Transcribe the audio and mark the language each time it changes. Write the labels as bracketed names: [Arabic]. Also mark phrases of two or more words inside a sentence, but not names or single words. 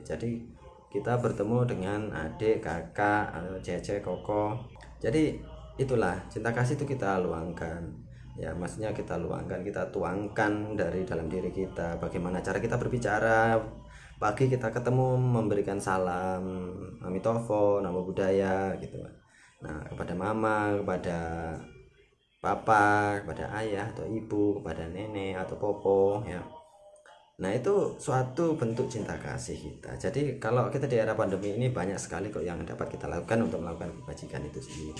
[Indonesian] Jadi kita bertemu dengan adik, kakak, cece, koko. Jadi itulah cinta kasih itu kita luangkan ya, maksudnya kita luangkan, kita tuangkan dari dalam diri kita. Bagaimana cara kita berbicara, pagi kita ketemu memberikan salam, amitofo, [Pali] namo buddhaya [Indonesian] gitu. Nah kepada mama, kepada papa, kepada ayah atau ibu, kepada nenek atau popo ya. Nah itu suatu bentuk cinta kasih kita. Jadi kalau kita di era pandemi ini, banyak sekali kok yang dapat kita lakukan untuk melakukan kebajikan itu sendiri.